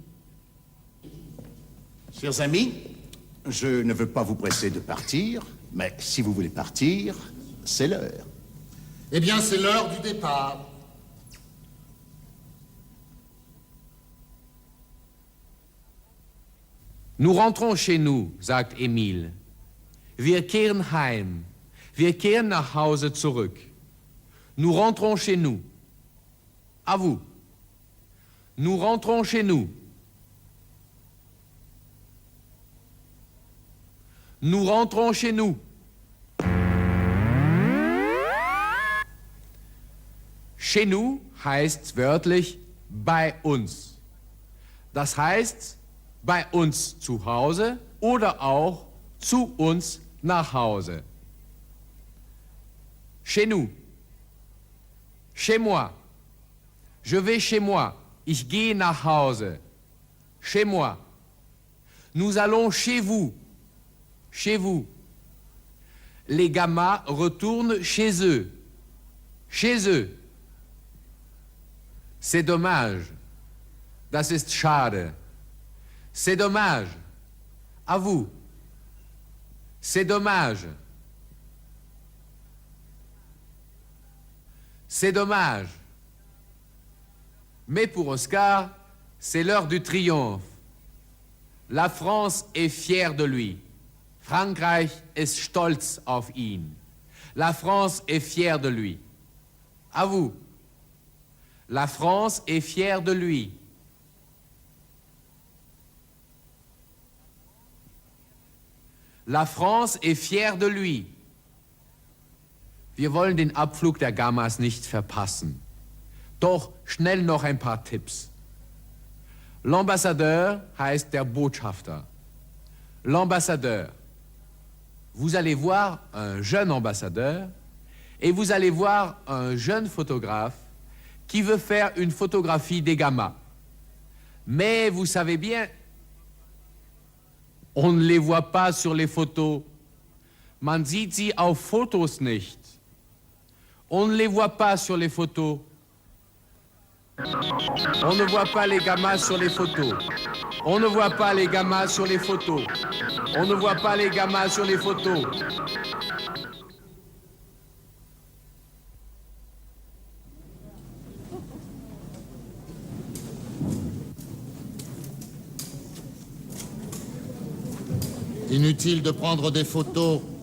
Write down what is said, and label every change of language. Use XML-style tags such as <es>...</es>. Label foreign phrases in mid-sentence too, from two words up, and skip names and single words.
<fr>Chers amis, je ne veux pas vous presser de partir, mais si vous voulez partir, c'est l'heure. Eh bien, c'est l'heure du départ. Nous rentrons chez nous,</fr> <de>sagt Emil. Wir kehren heim. Wir kehren nach Hause zurück.</de> <fr>Nous rentrons chez nous. À vous. Nous rentrons chez nous. Nous rentrons chez nous. Chez nous</fr> <de>heißt wörtlich bei uns. Das heißt bei uns zu Hause oder auch zu uns nach Hause.</de> <fr>Chez nous. Chez moi. Je vais chez moi.</fr> <de>Ich gehe nach Hause.</de> <fr>Chez moi. Nous allons chez vous. Chez vous. Les gamins retournent chez eux. Chez eux. C'est dommage.</fr> <de>Das ist schade.</de> <fr>C'est dommage. À vous. C'est dommage. C'est dommage. Mais pour Oscar, c'est l'heure du triomphe. La France est fière de lui.</fr> <de>Frankreich ist stolz auf ihn.</de> <fr>La France est fière de lui. À vous. La France est fière de lui. La France est fière de lui.</fr> <de>Wir wollen den Abflug der Gammas nicht verpassen. Doch schnell noch ein paar Tipps. L'ambassadeur heißt der Botschafter.</de> <fr>L'ambassadeur. Vous allez voir un jeune ambassadeur et vous allez voir un jeune photographe qui veut faire une photographie des Gammas. Mais vous savez bien, on ne les voit pas sur les photos.</fr> <de>Man sieht sie auf Fotos nicht.</de> <fr>On ne les voit pas sur les photos. On ne voit pas les gammas sur les photos. On ne voit pas les gammas sur les photos. On ne voit pas les gammas sur les photos. Inutile de prendre des photos.</fr>